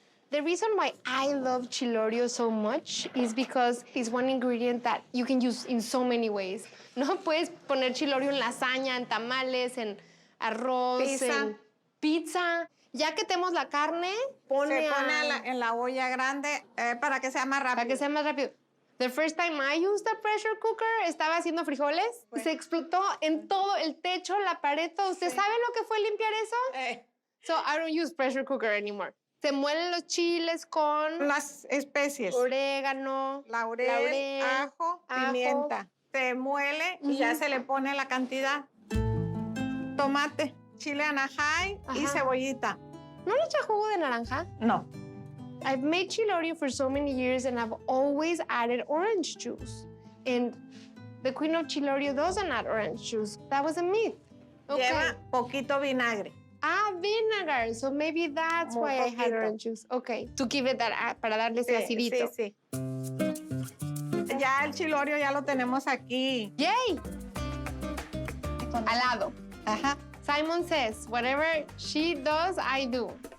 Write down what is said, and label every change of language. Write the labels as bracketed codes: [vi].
[en] The reason why I love chilorio so much is because it's one ingredient that you can use in so many ways. [es] No puedes poner chilorio en lasaña, en tamales, en arroz, [en] Pizza. [es] en pizza. Ya que tenemos la carne, Se pone en la olla grande para que sea más rápido. para que sea más rápido. [en] The first time I used a pressure cooker, [es] estaba haciendo frijoles y se explotó en todo el techo, la pared, todo. ¿Usted sabe lo que fue limpiar eso? [en] So I don't use pressure cooker anymore. [es] Se muelen los chiles con Las especies. orégano, Laurel, ajo, pimienta. Se muele y ya se le pone la cantidad. Tomate, chile anajay y cebollita. ¿No le echa jugo de naranja? No. [en] I've made chilorio for so many years and I've always added orange juice. And the queen of chilorio doesn't add orange juice. That was a myth. Okay. [es] Lleva poquito vinagre. [en] Vinegar. So maybe that's why I had orange juice. Okay. To give it that, [es] para darle ese acidito. Sí. Ya el chilorio ya lo tenemos aquí. Yay! Al lado. Ajá. [en] Simon says, whatever she does, I do.